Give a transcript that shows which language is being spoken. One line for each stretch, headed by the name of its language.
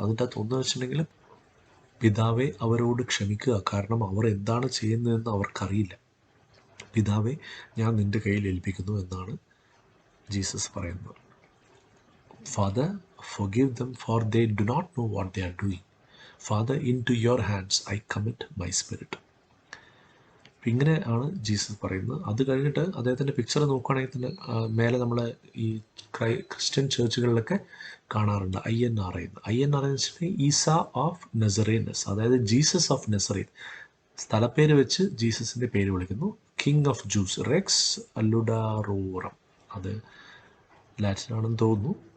Malayalam: അതിൻ്റെ അകത്ത് ഒന്ന് വെച്ചിട്ടുണ്ടെങ്കിൽ, പിതാവെ അവരോട് ക്ഷമിക്കുക, കാരണം അവർ എന്താണ് ചെയ്യുന്നതെന്ന് അവർക്കറിയില്ല. പിതാവെ ഞാൻ നിൻ്റെ കയ്യിൽ ഏൽപ്പിക്കുന്നു എന്നാണ് ജീസസ് പറയുന്നത്.
English: Father forgive them for they do not know what they are doing. Father, into your hands I commit my spirit.
Malayalam: ഇങ്ങനെ ആണ് ജീസസ് പറയുന്നത്. അത് കഴിഞ്ഞിട്ട് അദ്ദേഹത്തിൻ്റെ പിക്ചർ നോക്കുകയാണെങ്കിൽ തന്നെ മേലെ നമ്മൾ ഈ ക്രിസ്ത്യൻ ചേർച്ചുകളിലൊക്കെ കാണാറുണ്ട് INR എന്ന്. INR എന്ന് വെച്ചിട്ടുണ്ടെങ്കിൽ ഈസ ഓഫ് നസറേനസ്, അതായത് ജീസസ് ഓഫ് നസറേൻ. സ്ഥലപ്പേര് വെച്ച് ജീസസിൻ്റെ പേര് വിളിക്കുന്നു. കിങ് ഓഫ് ജൂസ്, റെക്സ് അല്ലുഡാറോറം, അത് ലാറ്റിൻ ആണെന്ന് തോന്നുന്നു.